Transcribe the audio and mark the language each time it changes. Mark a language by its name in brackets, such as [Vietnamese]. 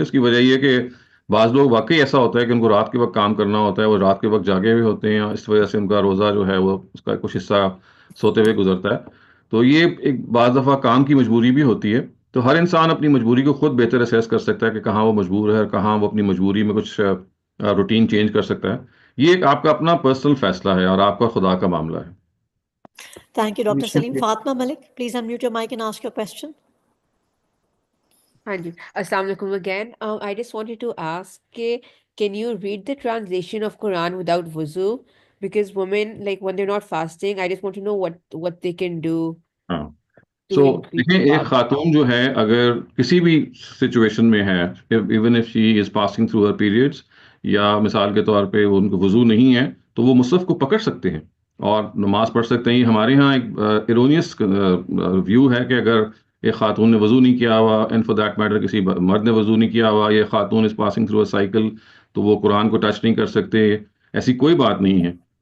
[Urdu] اس کی وجہ یہ کہ بعض لوگ واقعی ایسا ہوتا ہے کہ ان کو رات کے وقت کام کرنا ہوتا ہے، وہ رات کے وقت جاگے ہوئے ہوتے ہیں، اس وجہ سے ان کا روزہ جو ہے وہ اس کا کچھ حصہ سوتے ہوئے گزرتا ہے. تو یہ ایک بعض دفعہ کام کی مجبوری بھی ہوتی ہے. تو ہر انسان اپنی مجبوری کو خود بہتر اسیس کر سکتا ہے کہ کہاں وہ مجبور ہے اور کہاں وہ اپنی مجبوری میں کچھ روٹین چینج کر سکتا ہے. یہ ایک آپ کا اپنا پرسنل فیصلہ ہے اور آپ کا خدا کا معاملہ ہے. [English] Thank you, Dr. Saleem. Fatma Malik, please unmute your mic and ask your question. [Urdu] Hanji. Assalamu alaikum again. [English] I just wanted to ask, can you read the translation of Quran without wuzu? Because women, like when they're not fasting, I just want to know what they can do. [Urdu] سو دیکھیں ایک خاتون جو ہے اگر کسی بھی situation میں ہے [English] even if she is passing through her periods [Urdu] یا مثال کے طور پہ ان کو وضو نہیں ہے تو وہ مصحف کو پکڑ سکتے ہیں اور نماز پڑھ سکتے ہیں. ہمارے ہاں ایک ایرونیس ویو ہے کہ اگر ایک خاتون نے وضو نہیں کیا ہوا [English] and for that matter [Urdu] کسی مرد نے وضو نہیں کیا ہوا, یہ خاتون [English] is passing through a cycle [Urdu] تو وہ قرآن کو ٹچ نہیں کر سکتے. ایسی کوئی بات نہیں ہے.